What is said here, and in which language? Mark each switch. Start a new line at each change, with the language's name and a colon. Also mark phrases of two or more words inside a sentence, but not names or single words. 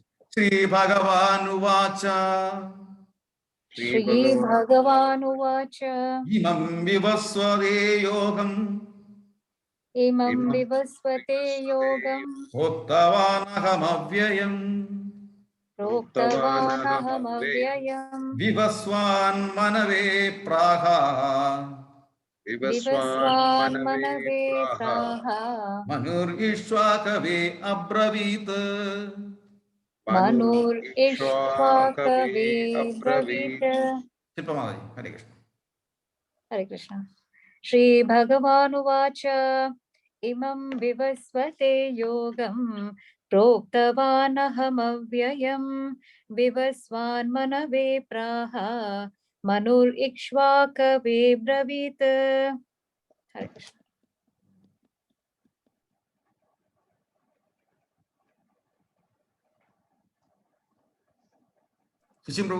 Sanskrit: ശ്രീ ഭഗവാനുവാച ഇമം വിവസ്വതേ യോഗം ഉക്തവാനഹമവ്യയം വിവസ്വാൻ മനവേ പ്രാഹ മനുർ ഈശ്വാകവേ അബ്രവീത്. ശില്പമാതാജി. ഹരേ കൃഷ്ണ. ഹരേ കൃഷ്ണ. ശ്രീ ഭഗവാനുവാച ഇമം വിവസ്വതേ യോഗം प्रोक्तवानहमव्ययं विवस्वान्मनवे प्राह मनुरिक्ष्वाकवे ब्रवीत्। हरे कृष्ण। Sushim Prabhu.